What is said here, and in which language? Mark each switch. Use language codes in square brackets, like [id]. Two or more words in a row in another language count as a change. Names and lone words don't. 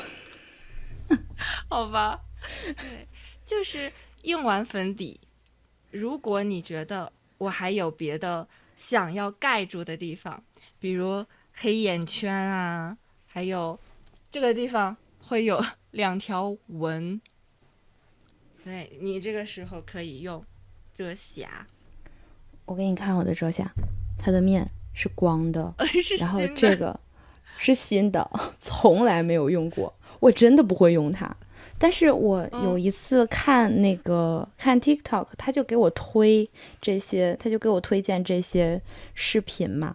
[zh] 好吧，對，就是用完粉底，如果你覺得我還有別的想要蓋住的地方，比如黑眼圈啊，還有這個地方會有2條紋，對，你這個時候可以用遮瑕。我給你看我的遮瑕，它的面是光的，然後這個是新的，從來沒有用過，我真的不會用它。但是我有一次看看 TikTok， 他就給我推這些，他就給我推薦這些視頻嘛。